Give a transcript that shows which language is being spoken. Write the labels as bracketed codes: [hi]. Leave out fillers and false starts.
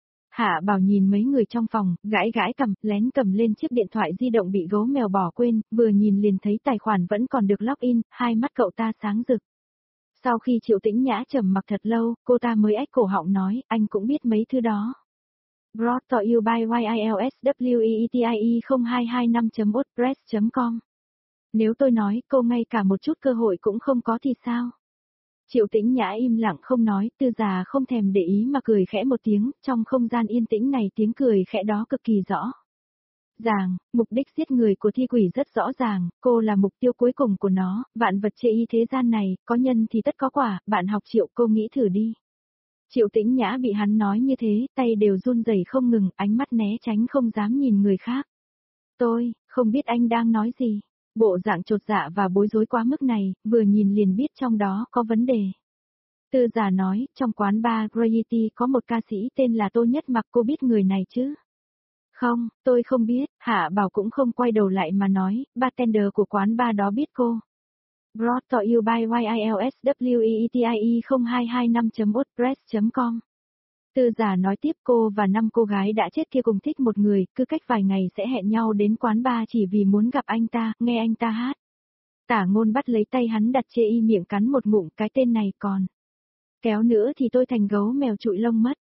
[vi] Hạ Bảo nhìn mấy người trong phòng, gãi gãi cằm, lén cầm lên chiếc điện thoại di động bị gấu mèo bỏ quên, vừa nhìn liền thấy tài khoản vẫn còn được login, hai mắt cậu ta sáng rực. Sau khi Triệu Tĩnh Nhã trầm mặc thật lâu, cô ta mới ếch cổ họng nói, anh cũng biết mấy thứ đó. [en] Brought to you by YILSWEETIE0225.wordpress.com. [vi] Nếu tôi nói, cô ngay cả một chút cơ hội cũng không có thì sao? Triệu Tĩnh Nhã im lặng không nói, Tư già không thèm để ý mà cười khẽ một tiếng, trong không gian yên tĩnh này tiếng cười khẽ đó cực kỳ rõ. Ràng, mục đích giết người của thi quỷ rất rõ ràng, cô là mục tiêu cuối cùng của nó, vạn vật chê y thế gian này, có nhân thì tất có quả, bạn học Triệu cô nghĩ thử đi. Triệu Tĩnh Nhã bị hắn nói như thế, tay đều run rẩy không ngừng, ánh mắt né tránh không dám nhìn người khác. Tôi, không biết anh đang nói gì. Bộ dạng chột dạ và bối rối quá mức này, vừa nhìn liền biết trong đó có vấn đề. Tư già nói, trong quán bar Gravity có một ca sĩ tên là Tô Nhất Mặc, cô biết người này chứ? Không, tôi không biết, Hạ Bảo cũng không quay đầu lại mà nói, bartender của quán bar đó biết cô. [en] Brought to you by YILSWEETIE0225.wordpress.com. [vi] Tư già nói tiếp, cô và năm cô gái đã chết kia cùng thích một người, cứ cách vài ngày sẽ hẹn nhau đến quán bar chỉ vì muốn gặp anh ta, nghe anh ta hát. Tả Ngôn bắt lấy tay hắn đặt chê y miệng cắn một ngụm, cái tên này còn kéo nữa thì tôi thành gấu mèo trụi lông mất.